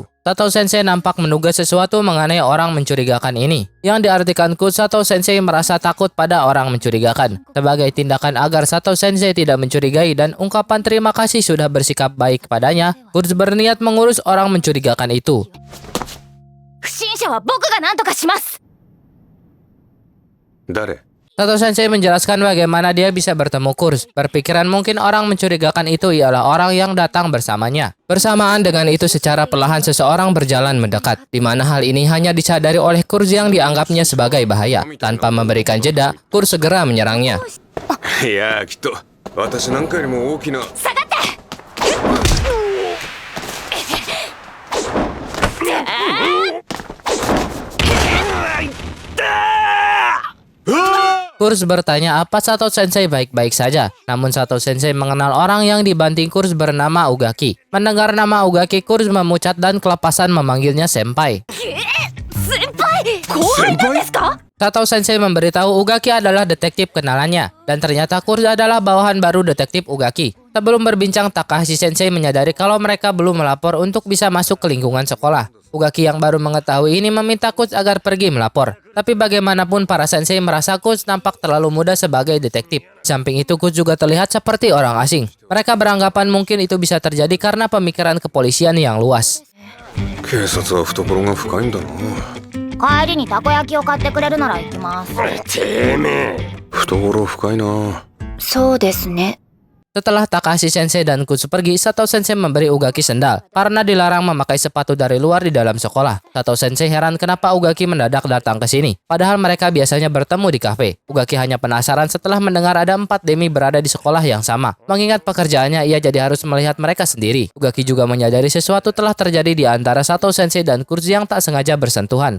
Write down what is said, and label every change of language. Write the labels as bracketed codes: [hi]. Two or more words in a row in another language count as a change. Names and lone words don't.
[id] Sato Sensei nampak menduga sesuatu mengenai orang mencurigakan ini. Yang diartikan Kurz, Sato Sensei merasa takut pada orang mencurigakan. Sebagai tindakan agar Sato Sensei tidak mencurigai dan ungkapan terima kasih sudah bersikap baik padanya, Kurz berniat mengurus orang mencurigakan itu. [ja] 不審者は僕が何とかします。誰？ [id] Sato Sensei menjelaskan bagaimana dia bisa bertemu Kurz. Berpikiran mungkin orang mencurigakan itu ialah orang yang datang bersamanya. Bersamaan dengan itu secara perlahan seseorang berjalan mendekat, di mana hal ini hanya disadari oleh Kurz yang dianggapnya sebagai bahaya. Tanpa memberikan jeda, Kurz segera menyerangnya. [ja] いやきっと私なんかよりも大きな。下がって。 [id] Kurz bertanya apa Sato Sensei baik-baik saja. Namun Sato Sensei mengenal orang yang dibanting Kurz bernama Ugaki. Mendengar nama Ugaki, Kurz memucat dan kelepasan memanggilnya Senpai. [ja] 先輩、後輩なんですか？ [id] Sato Sensei memberitahu Ugaki adalah detektif kenalannya. Dan ternyata Kurz adalah bawahan baru detektif Ugaki. Sebelum berbincang, Takahashi Sensei menyadari kalau mereka belum melapor untuk bisa masuk ke lingkungan sekolah. Ugaki yang baru mengetahui ini meminta Kurz agar pergi melapor. Tapi bagaimanapun para sensei merasa Kurz nampak terlalu muda sebagai detektif. Samping itu Kurz juga terlihat seperti orang asing. Mereka beranggapan mungkin itu bisa terjadi karena pemikiran kepolisian yang luas. [ja] 警察は懐が深いんだな。帰りにたこ焼きを買ってくれるなら行きます。てめえ。懐深いな。そうですね。 [id] Setelah Takahashi Sensei dan Kurz pergi, Sato Sensei memberi Ugaki sendal karena dilarang memakai sepatu dari luar di dalam sekolah. Sato Sensei heran kenapa Ugaki mendadak datang ke sini, padahal mereka biasanya bertemu di kafe. Ugaki hanya penasaran setelah mendengar ada 4 demi berada di sekolah yang sama. Mengingat pekerjaannya, ia jadi harus melihat mereka sendiri. Ugaki juga menyadari sesuatu telah terjadi di antara Sato Sensei dan Kurz yang tak sengaja bersentuhan.